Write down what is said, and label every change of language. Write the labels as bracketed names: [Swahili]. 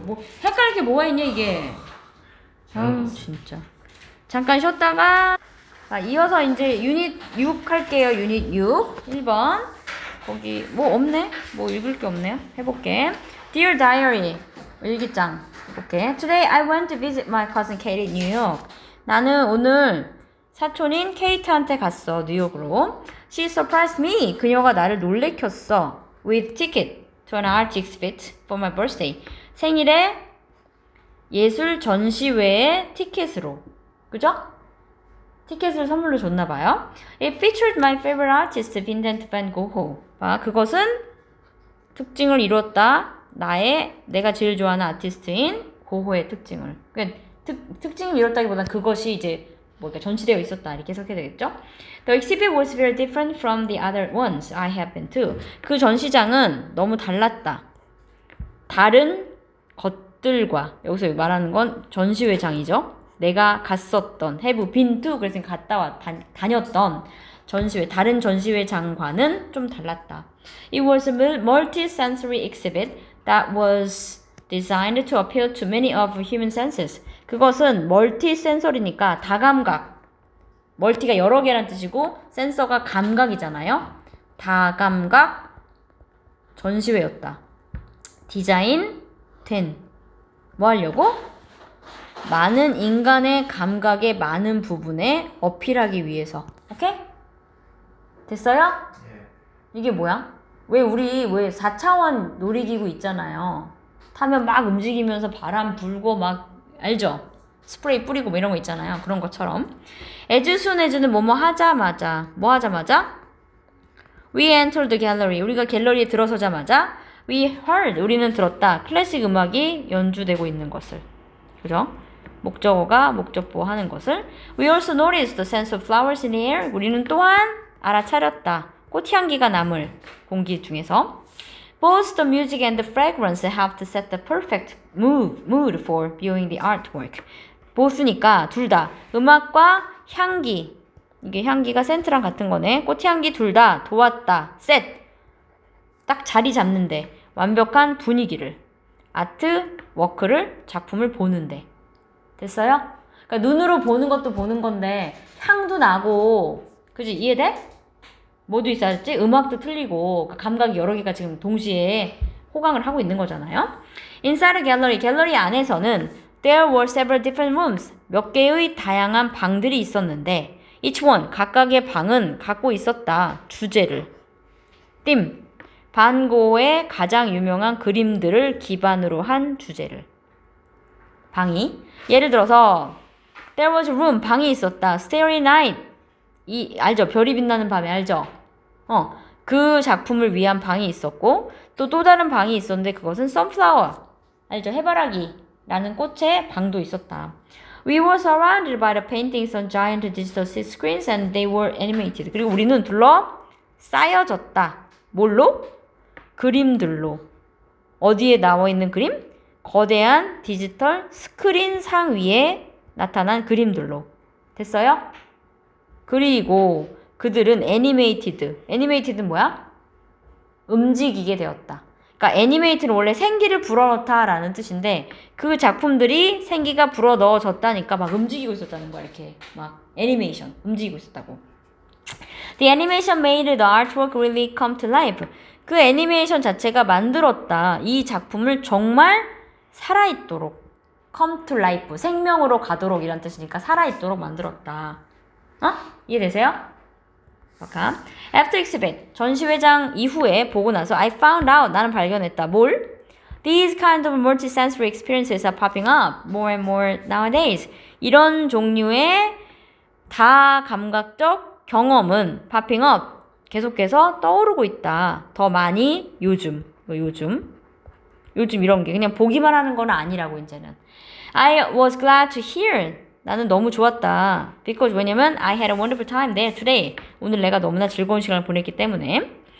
[Korean] 뭐 헷갈릴 게 뭐가 있냐 이게. 아우 진짜. 잠깐 쉬었다가 이어서 이제 유닛 6 할게요. 유닛 6 1번. 거기 뭐 없네? 뭐 읽을 게 없네요. 해볼게. Dear Diary 일기장 해볼게. [English] Today I went to visit my cousin Kate in New York. [Korean] 나는 오늘 사촌인 케이트한테 갔어. 뉴욕으로. [English] She surprised me. [Korean] 그녀가 나를 놀래켰어. [English] With ticket to an art exhibit for my birthday. [Korean] 생일에 예술 전시회의 티켓으로. 그죠? 티켓을 선물로 줬나봐요. [English] It featured my favorite artist, Vincent van Gogh. [Korean] 봐, 그것은 특징을 이뤘다. 내가 제일 좋아하는 아티스트인 고호의 특징을. 그러니까 특징을 이뤘다기보다는 그것이 이제 뭐가 전시되어 있었다 이렇게 해석해야 되겠죠? [English] The exhibit was very different from the other ones I have been to. [Korean] 그 전시장은 너무 달랐다. 다른 것들과 여기서 말하는 건 전시회장이죠. 내가 갔었던 [English] have been to [Korean] 그래서 다녔던 전시회 다른 전시회장과는 좀 달랐다. [English] It was a multi-sensory exhibit that was designed to appeal to many of human senses. [Korean] 그것은 멀티센서리니까 다감각. 멀티가 여러 개란 뜻이고 센서가 감각이잖아요. 다감각 전시회였다. 디자인 된. 뭐 하려고? 많은 인간의 감각의 많은 부분에 어필하기 위해서. 오케이? 됐어요? 예. 이게 뭐야? 왜 4차원 놀이기구 있잖아요. 타면 막 움직이면서 바람 불고 막 알죠? 스프레이 뿌리고 뭐 이런 거 있잖아요. 그런 것처럼. [English] as soon as [Korean] 는 뭐뭐 하자마자. 뭐 하자마자? [English] We entered the gallery. [Korean] 우리가 갤러리에 들어서자마자 [English] we heard. [Korean] 우리는 들었다. 클래식 음악이 연주되고 있는 것을. 그죠? 목적어가 목적보 하는 것을. [English] We also noticed the sense of flowers in the air. [Korean] 우리는 또한 알아차렸다. 꽃향기가 남을 공기 중에서. [English] Both the music and the fragrance helped to set the perfect mood for viewing the artwork. [Korean] both니까 둘 다. 음악과 향기. 이게 향기가 센트랑 같은 거네. 꽃향기 둘 다 도왔다. set. 딱 자리 잡는데. 완벽한 분위기를. 아트 워크를 작품을 보는데. 됐어요? 그러니까 눈으로 보는 것도 보는 건데 향도 나고 그지? 이해돼? 뭐도 있어야지? 음악도 틀리고 감각이 여러 개가 지금 동시에 호강을 하고 있는 거잖아요. [English] Inside a gallery, [Korean] 갤러리 안에서는 [English] there were several different rooms. [Korean] 몇 개의 다양한 방들이 있었는데 [English] each one, [Korean] 각각의 방은 갖고 있었다. 주제를. theme, 반 고흐의 가장 유명한 그림들을 기반으로 한 주제를. 방이. 예를 들어서 [English] there was a room, [Korean] 방이 있었다. Starry Night, 알죠? 별이 빛나는 밤에 알죠? 그 작품을 위한 방이 있었고 또 다른 방이 있었는데 그것은 sunflower, 알죠? 해바라기라는 꽃의 방도 있었다. [English] We were surrounded by the paintings on giant digital screens and they were animated. [Korean] 그리고 우리는 둘러싸여졌다. 뭘로? 그림들로. 어디에 나와 있는 그림? 거대한 디지털 스크린 상 위에 나타난 그림들로. 됐어요? 그리고 그들은 애니메이티드는 뭐야? 움직이게 되었다. 그러니까 애니메이트는 원래 생기를 불어넣다 라는 뜻인데 그 작품들이 생기가 불어넣어졌다니까 막 움직이고 있었다는 거야. 이렇게 막 애니메이션 움직이고 있었다고. [English] The animation made the artwork really come to life. [Korean] 그 애니메이션 자체가 만들었다. 이 작품을 정말 살아있도록. [English] come to life. [Korean] 생명으로 가도록 이란 뜻이니까 살아있도록 만들었다. 이해되세요? [English] After exhibit, [Korean] 전시회장 이후에 보고 나서 [English] I found out, [Korean] 나는 발견했다. 뭘? [English] These kind of multisensory experiences are popping up more and more nowadays. [Korean] 이런 종류의 다감각적 경험은 popping up, 계속해서 떠오르고 있다. 더 많이 요즘 이런 게 그냥 보기만 하는 건 아니라고 이제는. [English] I was glad to hear. [Korean] 나는 너무 좋았다. [English] Because [Korean] 왜냐면 [English] I had a wonderful time there today. [Korean] 오늘 내가 너무나 즐거운 시간을 보냈기 때문에.